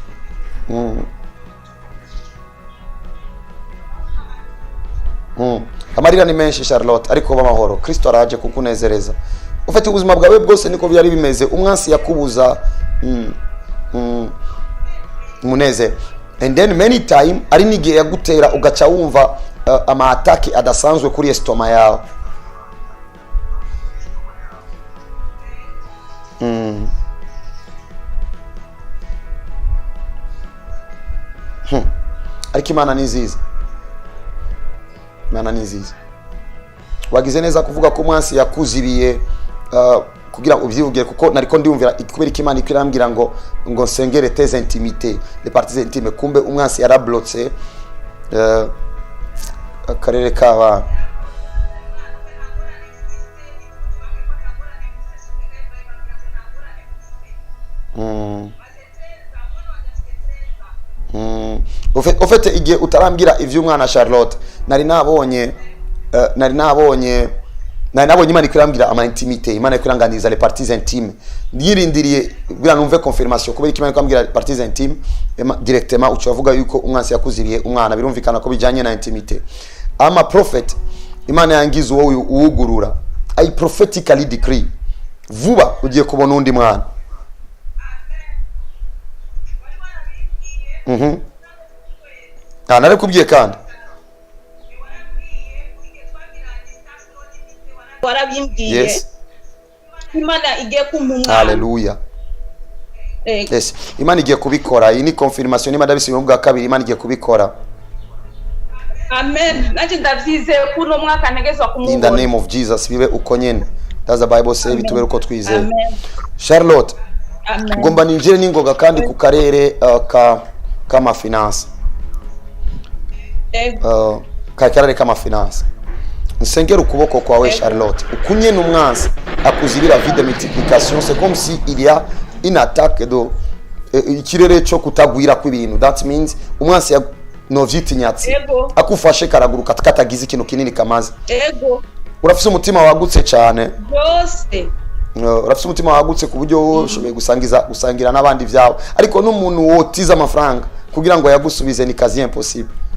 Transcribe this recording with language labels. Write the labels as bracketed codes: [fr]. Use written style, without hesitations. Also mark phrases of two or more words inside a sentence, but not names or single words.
[rn] Amarira ni menshi Charlotte, ariko b'amahoro. Kristo araje kukunezereza. Ufite ubuzima bwawe bwose niko byari bimeze, umwansi yakubuza muneze. [en] And then many time [rn] ari nigihe yagutera ugaca wumva ama attack adasanzwe kuri estoma yawe. Ariko Imana ni nziza. Imana ni nziza. Wagize neza kuvuga ko umwansi yakuzibiye kugira ubyivuge, kuko nariko ndiyumvira kubera ko Imana ikirambwira ngo nsengere [fr] tes intimité, les parties intimes. [rn] Kumbe umwansi yarablotse akarere k'abana. Ufite igihe utarambwira ivy'umwana Charlotte, nari nabonye Imana ikirambwira ama intimité, Imana ikiranganiza [fr] les parties intimes. [rn] Nirindiriye bwa numve confirmation kubera Imana ikambwira [fr] parties intimes directement, [rn] ucavuga yuko umwansi yakuziriye umwana, birumvikana ko bijanye na intimité. Ama prophet, Imana yangize wowe uwugurura. [en] I prophetically decree, [rn] vuba ugiye kubona undi mwana. Nari kubwiye kandi warabimbwiye. [en] Yes. [rn] Imana igiye kumpa umwana. Hallelujah. Yes, Imana igiye kubikora. Iyi ni confirmation Imana ndabisubira mu bwa kabiri, Imana igiye kubikora. Amen. Nanjye ndavyizeye kuno mwaka ntegezwa kumubona. [en] In the name of Jesus, [rn] bibe uko nyene. [en] That's the Bible say, [rn] bitubere uko twizeye. Amen. Charlotte, Amen. ngomba ninjire ningoga kandi ku karere kama finance. Karere kama finance. Nsengera ukuboko kwawe Charlotte, ukunye n'umwansi akuzibira [fr] vide multiplication. C'est comme si il y a une attaque [rn] ikirere cyo kutagwira kw'ibintu. [en] That means [rn] umwansi no vyitinyatsi akufashe karaguruka katagize ikintu kinini kamaze. Urafise umutima wagutse cyane byose. Urafise umutima wagutse ku buryo ushoboye gusangira n'abandi vyawe, ariko n'umuntu wotiza amafaranga kugira ngo yagusubize ni kazi impossible.